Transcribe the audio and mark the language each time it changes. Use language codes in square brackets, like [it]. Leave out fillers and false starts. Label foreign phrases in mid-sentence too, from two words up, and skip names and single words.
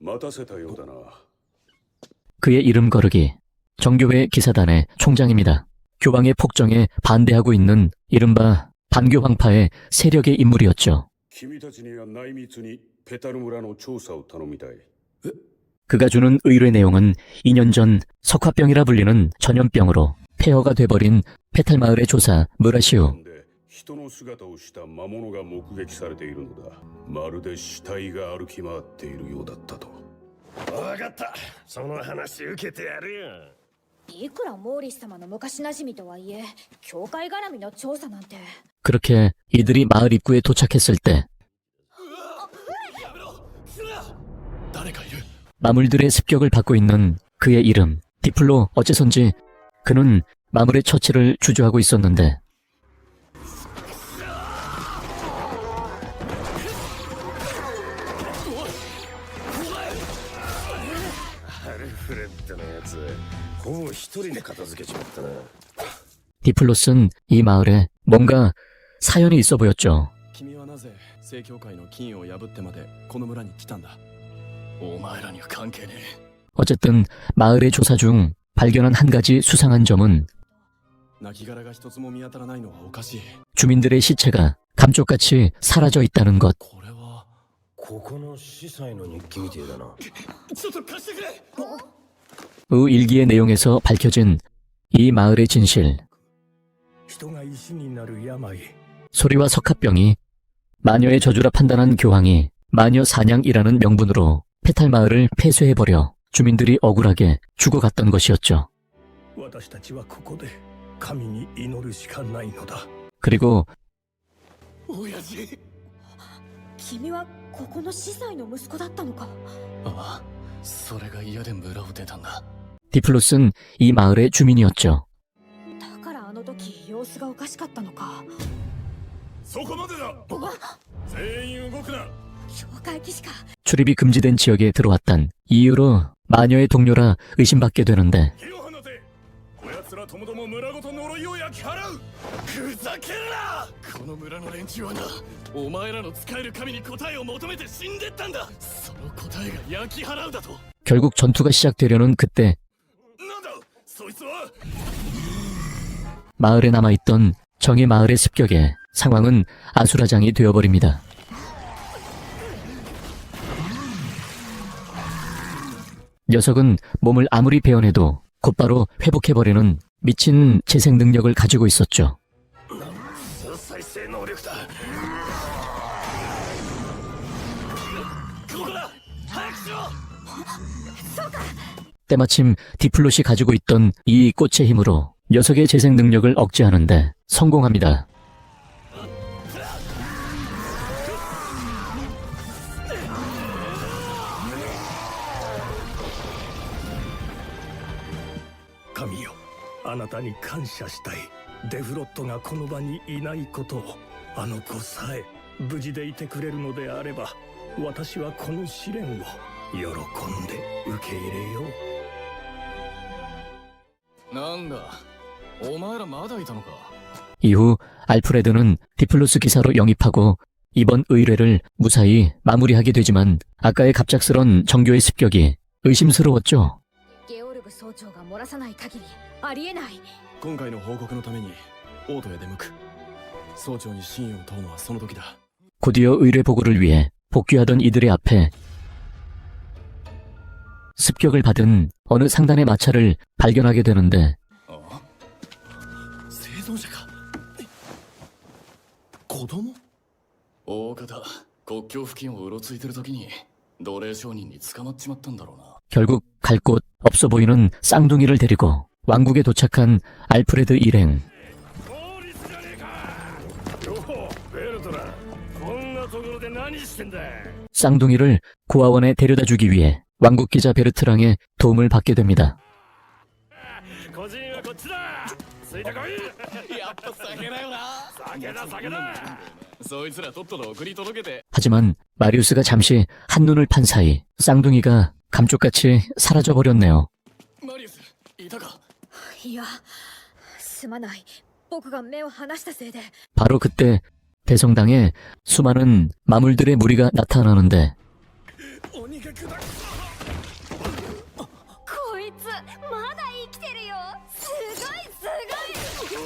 [ko] 그의 이름 거르기 정교회 기사단의 총장입니다. 교황의 폭정에 반대하고 있는 이른바 반교황파의 세력의 인물이었죠. [ja] 君たちには内密にペタル村の調査を頼みたい。 [ko] 그가 주는 의뢰 내용은 2년 전 석화병이라 불리는 전염병으로 폐허가 돼버린 페탈 마을의 조사 무라시우. [ja] で人の姿をした魔物が目撃されているのだ。まるで死体が歩き回っているようだったと。わかった。その話受けてやるよ。いくらモーリス様の昔馴染みとはいえ、教会絡みの調査なんて。 [ko] 그렇게 이들이 마을 입구에 도착했을 때 마물들의 습격을 받고 있는 그의 이름 디플로. 어째선지 그는 마물의 처치를 주저하고 있었는데 디플로스는 이 마을에 뭔가 사연이 있어 보였죠. [ja] 君はなぜ正教会の禁を破ってまでこの村に来たんだ。お前らには関係ねえ。 [ko] 어쨌든 마을의 조사 중 발견한 한 가지 수상한 점은 [ja] 亡骸が一つも見当たらないのはおかしい。 [ko] 주민들의 시체가 감쪽같이 사라져 있다는 것. [ja] これはここの司祭の日記みてえだな。ちょっと貸してくれ。 [ko] 의 일기의 내용에서 밝혀진 이 마을의 진실. [ja] 人が石になる病。 [ko] 소리와 석합병이 마녀의 저주라 판단한 교황이 마녀 사냥이라는 명분으로 페탈 마을을 폐쇄해버려 주민들이 억울하게 죽어갔던 것이었죠. [ja] 私たちはここで神に祈るしかないのだ。 [ko] 그리고 [ja] 親父。君はここの司祭の息子だったのか。ああ、それが嫌で村を出たんだ。 [ko] 디플로스는 이 마을의 주민이었죠. [ja] だからあの時様子がおかしかったのか。そこまでだ。全員動くな。教会騎士か。 [ko] 출입이 금지된 지역에 들어왔단 이유로 마녀의 동료라 의심받게 되는데 [ja] 火を放て。こやつらともども村ごと呪いを焼き払う。ふざけるな。この村の連中はな、お前らの使える神に答えを求めて死んでったんだ。その答えが焼き払うだと。 [ko] 결국 전투가 시작되려는 그때 [ja] なんだそいつは。 [ko] 마을에 남아있던 정의 마을의 습격에 상황은 아수라장이 되어버립니다. 녀석은 몸을 아무리 베어내도 곧바로 회복해버리는 미친 재생 능력을 가지고 있었죠. [ja] 再生能力だ。ここだ。早くしろ。 [ko] 때마침 디플롯이 가지고 있던 이 꽃의 힘으로 녀석의 재생 능력을 억제하는데 성공합니다. [ja] 神よ、あなたに感謝したい。デフロットがこの場にいないことを、あの子さえ無事でいてくれるのであれば、私はこの試練を喜んで受け入れよう。なんだ、お前らまだいたのか。 [ko] 이후 알프레드는 디플로스 기사로 영입하고 이번 의뢰를 무사히 마무리하게 되지만 아까의 갑작스런 정교의 습격이 의심스러웠죠. [ja] ゲオルグ総長が漏らさない限りありえない。今回の報告のためにオートへ出向く。総長に真意を問うのはその時だ。 [ko] 곧이어 의뢰 보고를 위해 복귀하던 이들의 앞에 습격을 받은 어느 상단의 마차를 발견하게 되는데 [ja] 生存者か。子供。大方国境付近をうろついてる時に奴隷商人に捕まっちまったんだろうな。 [ko] 결국 갈 곳 없어 보이는 쌍둥이를 데리고 왕국에 도착한 알프레드 일행. [ja] ベルトラ、こんなところで何してんだ。 [ko] 쌍둥이를 고아원에 데려다 주기 위해 왕국 기자 베르트랑의 도움을 받게 됩니다. [ja] 個人はこっちだ。ついてこい。やっぱ酒だよな。酒だ酒だ。そいつらとっとと送り届けて。 [ko] 하지만 마리우스가 잠시 한눈을 판 사이 쌍둥이가 감쪽같이 사라져버렸네요. [ja] マリウス、いたか。いや、すまない。僕が目を離したせいで。 [ko] 바로 그때 대성당에 수많은 마물들의 무리가 나타나는데 [ja] 鬼が砕く。こいつまだ生きてるよ。すごいすごい。